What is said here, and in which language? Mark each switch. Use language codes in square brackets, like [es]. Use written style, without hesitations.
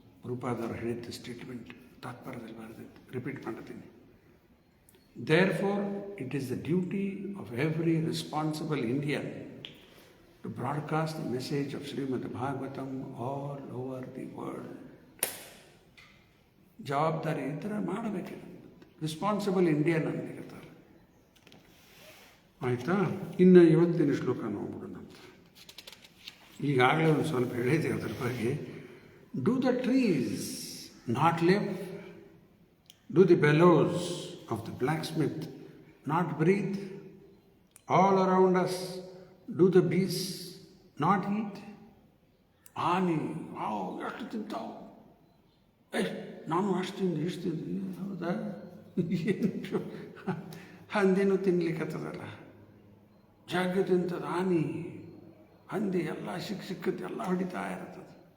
[kn] ರೂಪಾದವರು ಹೇಳಿದ್ದ statement ತಾತ್ಪರ್ಯದಲ್ಲಿ ಬರೆದಿತ್ತು, repeat ಮಾಡ್ತೀನಿ. [en] Therefore, it is the duty of every responsible Indian to broadcast the message of Srimad Bhagavatam all over the world. [kn] ಜವಾಬ್ದಾರಿ ಈ ಥರ ಮಾಡಬೇಕಿದೆ. [en] responsible Indian [kn] ಅಂತ ಹೇಳ್ತಾರೆ. ಆಯಿತಾ? ಇನ್ನು ಇವತ್ತಿನ ಶ್ಲೋಕ ನೋಡ್ಬಿಡೋಣ ಅಂತ. ಈಗಾಗಲೇ ಒಂದು ಸ್ವಲ್ಪ ಹೇಳಿದೆ ಅದರ ಬಗ್ಗೆ. [en] Do the trees not live? Do the bellows of the blacksmith not breathe? All around us, do the beasts not eat? [kn] ಆನೆ ಎಷ್ಟು ತಿಂತಾವು, ನಾನು ಅಷ್ಟು ತಿಂದು ಇಷ್ಟು ತಿಂದು, ಹೌದಾ ಏನು ಹಂದಿನೂ ತಿನ್ಲಿಕ್ಕತ್ತದಲ್ಲ, ಜಾಗ ತಿಂತದ ಆನೆ ಹಂದಿ ಎಲ್ಲ ಸಿಕ್ಕತ್ತೆ ಎಲ್ಲ ಹೊಡಿತಾ ಇರ್ತದೆ.